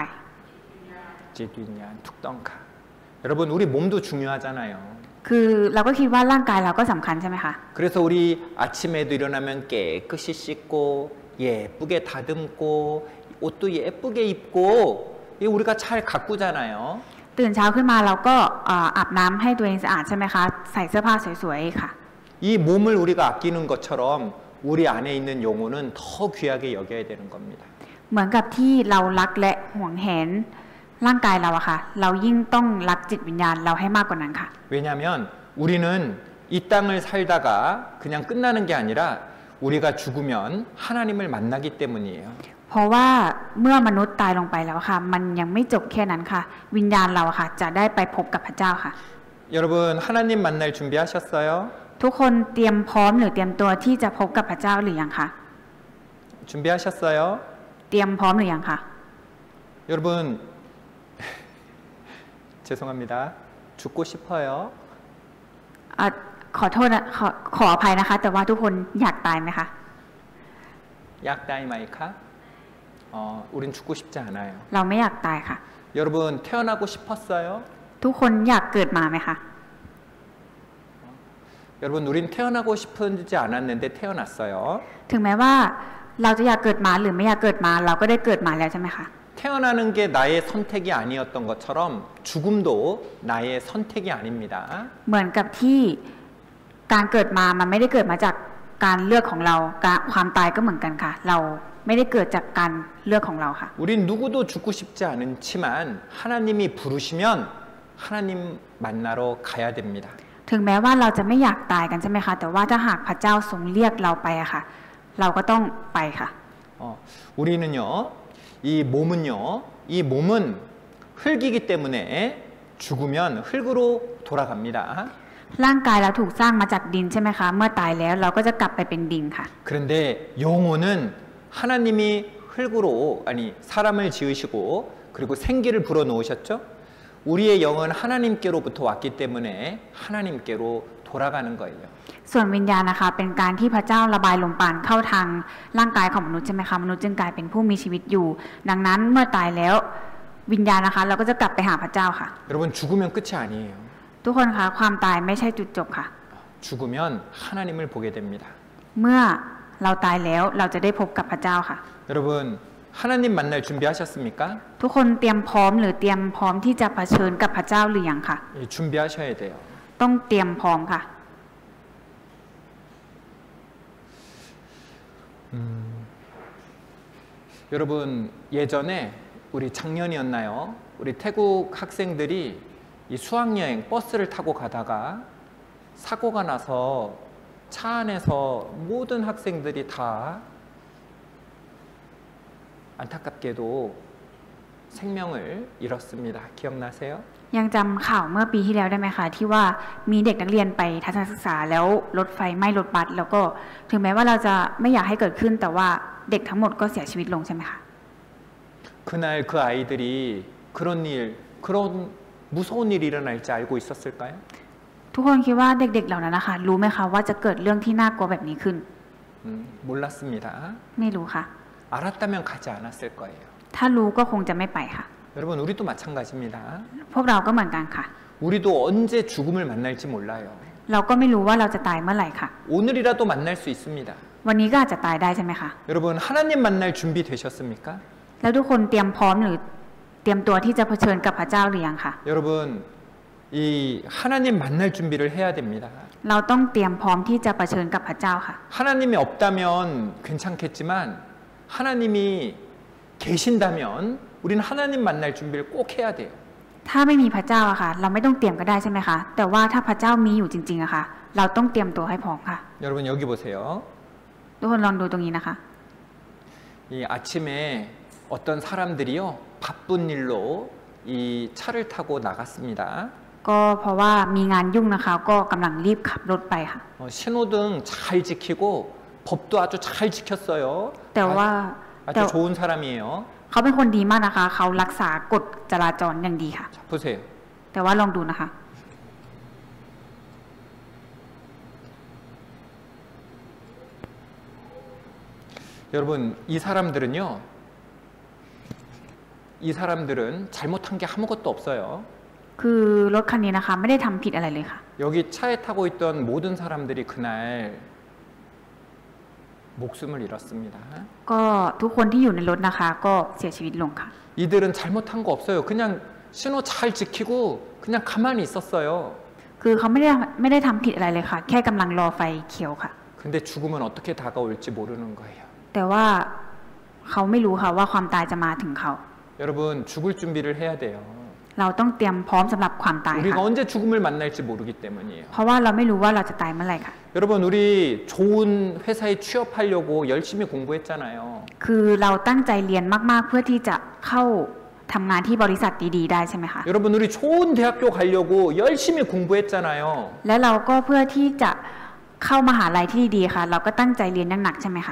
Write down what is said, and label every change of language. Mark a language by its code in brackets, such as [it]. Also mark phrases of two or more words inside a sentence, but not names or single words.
[ko] 뒷윈양, 툭덩카. 여러분, 우리 몸도 중요하잖아요. [th] คือเราก็คิดว่าร่างกายเราก็สำคัญใช่ไหมคะ [ko] 그래서 우리 아침에도 일어나면 깨끗이 씻고 예쁘게 다듬고 옷도 예쁘게 입고 우리가 잘 가꾸잖아요. [th] ตื่นเช้าขึ้นมาเราก็อาบน้ำให้ตัวเองสะอาดใช่ไหมคะใส่เสื้อผ้าสวยๆค่ะ [ko] 이 몸을 우리가 아끼는 것처럼 우리 안에 있는 영혼은 더 귀하게 여겨야 되는 겁니다. [th] เหมือนกับที่เรารักและห่วงแหนร่างกายเราอะค่ะเรายิ่งต้องรักจิตวิญญาณเราให้มากกว่านั้นค่ะ [ko] 왜냐하면 우리는 이 땅을 살다가 그냥 끝나는 게 아니라 우리가 죽으면 하나님을 만나기 때문이에요. [th] เพราะว่าเมื่อมนุษย์ตายลงไปแล้วค่ะมันยังไม่จบแค่นั้นค่ะวิญญาณเราค่ะจะได้ไปพบกับพระเจ้าค่ะ [ko] 여러분, 하나님 만날 준비하셨어요? [th] ทุกคนเตรียมพร้อมหรือเตรียมตัวที่จะพบกับพระเจ้าหรือยังคะ [ko] 준비하셨어요? [th] เตรียมพร้อมหรือยังคะ [ko] 여러분, 죄송합니다. 죽고 싶어요? [th] ขอโทษนะขออภัยนะคะ แต่ว่าทุกคนอยากตายไหมคะ อยากตาย ไหมคะ? [ko] 우린 죽고 싶지 않아요. [th] เราไม่อยากตายค่ะ [ko] 여러분, 태어나고 싶었어요? [th] ทุกคนอยากเกิดมาไหมคะ [ko] 여러분, 우린 태어나고 싶지 않았는데 태어났어요. [th] ถึงแม้ว่าเราจะอยากเกิดมาหรือไม่อยากเกิดมาเราก็ได้เกิดมาแล้วใช่ไหมคะ [ko] 태어나는 게 나의 선택이 아니었던 것처럼 죽음도 나의 선택이 아닙니다. [th] เหมือนกับที่การเกิดมามันไม่ได้เกิดมาจากการเลือกของเราความตายก็เหมือนกันค่ะ เราไม่ได้เกิดจากการเลือกของเราค่ะ [ko] 우린 누구도 죽고 싶지 않지만 하나님이 부르시면 하나님 만나러 가야 됩니다. [th] ถึงแม้ว่าเราจะไม่อยากตายกันใช่ไหมคะแต่ว่าถ้าหากพระเจ้าทรงเรียกเราไปอะค่ะ เราก็ต้องไปค่ะ [ko] 우리는요, 이 몸은 흙이기 때문에 죽으면 흙으로 돌아갑니다. [th] ร่างกายเราถูกสร้างมาจากดินใช่ไหมคะเมื่อตายแล้วเราก็จะกลับไปเป็นดินค่ะ [ko] 그런데 영혼은 하나님이 흙으로 사람을 지으시고 그리고 생기를 불어 넣으셨죠. 우리의 영은 하나님께로부터 왔기 때문에 하나님께로 돌아가는 거예요. [th] ส่วนวิญญาณนะคะเป็นการที่พระเจ้าระบายลมปราณเข้าทางร่างกายของมนุษย์ใช่ไหมคะมนุษย์จึงกลายเป็นผู้มีชีวิตอยู่ดังนั้นเมื่อตายแล้ววิญญาณนะคะเราก็จะกลับไปหาพระเจ้าค่ะ [ko] 여러분 죽으면 끝이 아니에요. [th] ทุกคนคะความตายไม่ใช่จุดจบค่ะ [ko] 죽으면 하나님을 보게 됩니다. [th] เมื่อเราตายแล้วเราจะได้พบกับพระเจ้าค่ะ [ko] 여러분 하나님 만날 준비하셨습니까? [th] ทุกคนเตรียมพร้อมหรือเตรียมพร้อมที่จะเผชิญกับพระเจ้าหรือยังค่ะ [ko] 예, 준비하셔야 돼요. [th] ต้องเตรียมพร้อมค่ะ [ko] 여러분 예전에 우리 작년이었나요? 우리 태국 학생들이 이 수학여행 버스를 타고 가다가 사고가 나서 차 안에서 모든 학생들이 다 안타깝게도 생명을 잃었습니다. 기억나세요? [th] ยังจำข่าวเมื่อปีที่แล้วได้ไหมคะที่ว่ามีเด็กนักเรียนไปทัศนศึกษาแล้วรถไฟไหม้รถบัสแล้วก็ถึงแม้ว่าเราจะไม่อยากให้เกิดขึ้นแต่ว่าเด็กทั้งหมดก็เสียชีวิตลงใช่ไหมคะ [ko] 그날 그 아이들이 그런 무서운 일이 일어날지 알고 있었을까요? [th] ทุกคนคิดว่าเด็กๆเหล่านั้นนะคะรู้ไหมคะว่าจะเกิดเรื่องที่น่ากลัวแบบนี้ขึ้น [ko] 몰랐습니다. [th] ไม่รู้ค่ะ [ko] 알았다면 가지 않았을 거예요. [th] ถ้ารู้ก็คงจะไม่ไปค่ะ [ko] 여러분 우리도 마찬가지입니다. [th] พวกเราก็เหมือนกันค่ะ [ko] 우리도 언제 죽음을 만날지 몰라요. [th] เราก็ไม่รู้ว่าเราจะตายเมื่อไหร่ค่ะ [ko] 오늘이라도 만날 수 있습니다. [th] วันนี้ก็อาจจะตายได้ใช่ไหมคะ [ko] 여러분 하나님 만날 준비 되셨습니까? [th] แล้วทุกคนเตรียมพร้อมหรือเตรียมตัวที่จะเผชิญกับพระเจ้าหรือยังคะ [ko] 여러분 이 하나님 만날 준비를 해야 됩니다. [th] เราต้องเตรียมพร้อมที่จะเผชิญกับพระเจ้าค่ะ [ko] 하나님이 없다면 괜찮겠지만 하나님이 계신다면 우리는 하나님 만날 준비를 꼭 해야 돼요. [th] ถ้าไม่มีพระเจ้าอะค่ะเราไม่ต้องเตรียมก็ได้ใช่ไหมคะแต่ว่าถ้าพระเจ้ามีอยู่จริงๆอะค่ะเราต้องเตรียมตัวให้พร้อมค่ะ [ko] 여러분 여기 보세요. [th] ทุกคนลองดูตรงนี้นะคะ [ko] 이 아침에 어떤 사람들이요 바쁜 일로 이 차를 타고 나갔습니다. [th] ก็เพราะว่ามีงานยุ่งนะคะก็กำลังรีบขับรถไปค่ะ [ko] 신호등 잘 지키고 법도 아주 잘 지켰어요. [th] แต่ว่า [ko] 아주 좋은 사람이에요. [th] เขาเป็นคนดีมากนะคะเขารักษากฎจราจรอย่างดีค่ะ [ko] 자, 보세요. [th] แต่ว่าลองดูนะคะ [ko] 여러분 이 사람들은 잘못한 게 아무것도 없어요. [th] คือรถคันนี้นะคะไม่ได้ทำผิดอะไรเลยค่ะ [ko] 여기 차에 타고 있던 모든 사람들이 그날 목숨을 잃었습니다. [th] ก็ทุกคนที่อยู่ในรถนะคะก็เสียชีวิตลงค่ะ [ko] 이들은 잘못한 거 없어요. 그냥 신호 잘 지키고 그냥 가만히 있었어요. [th] คือเขาไม่ได้ทำผิดอะไรเลยค่ะ แค่กำลังรอไฟเขียวค่ะ [ko] 근데 죽음은 어떻게 다가올지 모르는 거예요. [th] แต่ว่าเขาไม่รู้ค่ะว่าความตายจะมาถึงเขา [ko] 여러분 죽을 준비를 해야 돼요. [th] เราต้องเตรียมพร้อมสำหรับความตาย [ko] 우리가 [th] ค่ะ [ko] 언제 죽음을 만날지 모르기 때문이에요. [th] เพราะว่าเราไม่รู้ว่าเราจะตายเมื่อไหร่ค่ะ [ko] 여러분 우리 좋은 회사에 취업하려고 열심히 공부했잖아요. [th] คือเราตั้งใจเรียนมากๆเพื่อที่จะเข้าทำงานที่บริษัทดีๆได้ใช่ไหมคะ [ko] 여러분 우리 좋은 대학교 가려고 열심히 공부했잖아요. [th] และเราก็เพื่อที่จะเข้ามหาลัยที่ดีๆค่ะ เราก็ตั้งใจเรียนอย่างหนักใช่ไหมคะ